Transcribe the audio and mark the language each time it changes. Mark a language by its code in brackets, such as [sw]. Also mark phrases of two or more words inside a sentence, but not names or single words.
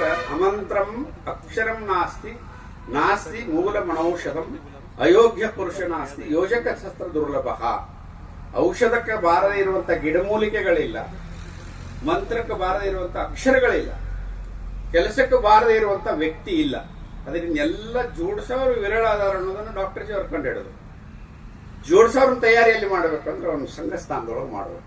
[sa] ಅಮಂತ್ರಂ ಅಕ್ಷರಂ ನಾಸ್ತಿ ನಾಸ್ತಿ ಮೂಲಮನೌಷಧಂ ಅಯೋಗ್ಯ ಪುರುಷ ನಾಸ್ತಿ ಯೋಜಕ ಶಸ್ತ್ರ ದುರ್ಲಭ. [kn] ಔಷಧಕ್ಕೆ ಬಾರದೇ ಇರುವಂತ ಗಿಡಮೂಲಿಕೆಗಳಿಲ್ಲ, ಮಂತ್ರಕ್ಕೆ ಬಾರದೇ ಇರುವಂತ ಅಕ್ಷರಗಳಿಲ್ಲ, ಕೆಲಸಕ್ಕೆ ಬಾರದೇ ಇರುವಂತ ವ್ಯಕ್ತಿ ಇಲ್ಲ. ಅದರಿಂದ ಎಲ್ಲ ಜೋಡಿಸೋರು ವಿರಳ ಆಧಾರ ಅನ್ನೋದನ್ನು ಡಾಕ್ಟರ್ ಜಿ ಅವ್ರು ಕಂಡುಹಿಡಿದ್ರು. ಜೋಡಿಸೋರನ್ನ ತಯಾರಿಯಲ್ಲಿ ಮಾಡಬೇಕಂದ್ರೆ ಒಂದು ಸಂಘ ಸ್ಥಾನದೊಳಗೆ ಮಾಡಬೇಕು.